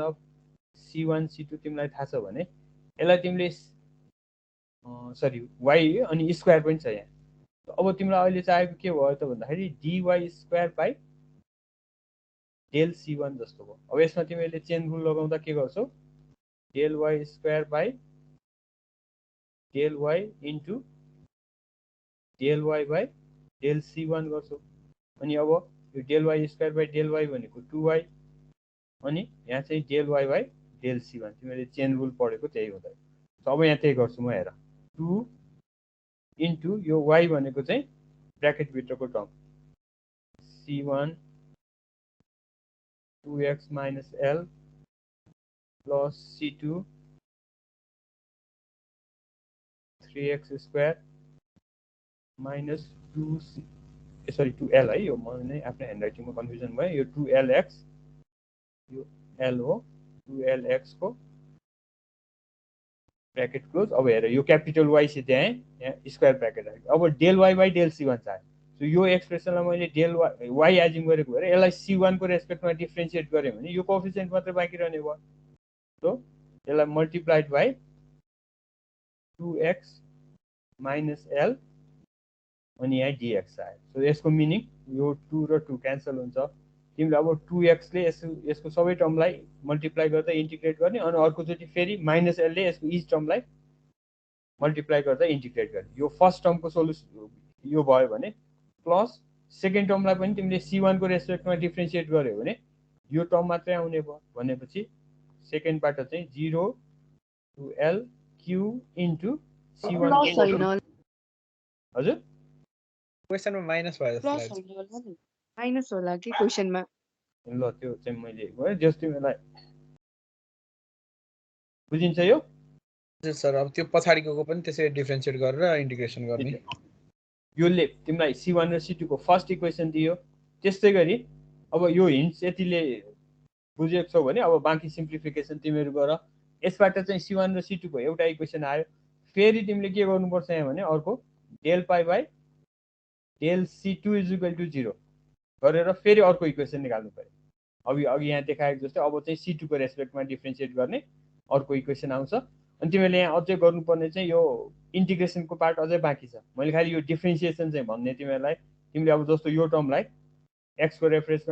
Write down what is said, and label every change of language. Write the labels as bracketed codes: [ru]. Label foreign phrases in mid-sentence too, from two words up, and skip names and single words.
[ne] अफ c1 c2 तिमीलाई थाहा छ भने यसलाई तिमीले सरी y अनि स्क्वायर पनि छ यहाँ अब तिमीलाई अहिले चाहेको के भयो त भन्दाखेरि [en] dy square by del c1 [ne] जस्तो भयो अब यसमा तिमीले [en] chain rule [ne] लगाउँदा के गर्छौ [en] del y square by del y into del y by del c1 [ne] गर्छौ अनि अब यो [en] del y square by del y [ne] भनेको 2y अनि यहाँ चाहिँ [en] del y by del c1 [ne] तिमीले [en] chain rule [ne] पढेको त्यही हो त अब यहाँ त्यही गर्छु म हेर 2 into यो y भनेको चाहिँ ब्र्याकेट भित्रको टर्म [en] c1 2x minus l plus c2 3x square minus 2c sorry 2l [ne] है यो मैले आफ्नो ह्यान्डराइटिङमा कन्फ्युजन भयो यो 2lx यो l हो 2lx को [en] bracket close [ne] अब हेर यो [en] capital y [ne] से यहाँ [en] square bracket [ne] राखेको अब [en] del y by del c1 [ne] चाहियो सो यो एक्सप्रेसनलाई मैले [en] del y assume [ne] गरेको भएर यसलाई c1 को रेस्पेक्टमा डिफरेन्शिएट गरे भने यो कोएफिसिएन्ट मात्र बाँकी रहने भयो सो यसलाई [en] multiplied by 2x minus l [ne] अनि यहाँ dx आयो सो यसको मिनिङ यो 2 र 2 क्यान्सल हुन्छ तिमीले अब 2x ले यसको सबै टर्मलाई मल्टिप्लाई गर्दा इन्टिग्रेट गर्ने अनि अर्कोचोटि फेरि माइनस l ले यसको [en] each termलाई [ne] मल्टिप्लाई गर्दा इन्टिग्रेट गर्ने यो [en] first termको [ne] सोलुसन यो भयो भने प्लस [en] second termलाई [ne] पनि तिमीले c1 को रेस्पेक्टमा डिफरेन्शिएट गर्यो भने यो टर्म मात्रै आउने भयो भनेपछि सेकेन्डबाट चाहिँ [en] 0 to l q into c1 [ne] हजुर क्वेशनमा माइनस भयो जस्तो लाग्छ माइनस होला कि क्वेशनमा ल त्यो चाहिँ मैले गरे जस्तो तिमीलाई बुझिन्छ यो हजुर सर अब त्यो पछाडीको पनि त्यसरी डिफरेन्शिएट गरेर इन्टिग्रेसन गर्ने योले तिमीलाई c1 र c2 को [en] first equation [ne] दियो त्यस्तै गरी अब यो हिन्ट्स यतिले बुझेको छौ भने अब बाँकी सिम्प्लिफिकेसन तिमीहरु गर यसबाट चाहिँ c1 र c2 को एउटा इक्वेसन आयो फेरि तिमीले के गर्नुपर्छ यहाँ भने अर्को [en] del pi by del c2 is equal to 0 [ne] गरेर फेरि अर्को इक्वेसन निकाल्नु पर्यो अघि यहाँ देखाएको जस्तै अब चाहिँ c2 को रेस्पेक्टमा डिफरेन्शिएट गर्ने अर्को इक्वेसन आउँछ अनि तिमीले यहाँ अझै गर्नुपर्ने चाहिँ यो इन्टिग्रेसनको पार्ट अझै बाँकी छ मैले खाली यो डिफरेन्शिएसन चाहिँ भन्ने तिमीलाई तिमीले अब जस्तो यो टर्मलाई x को रेफरेन्समा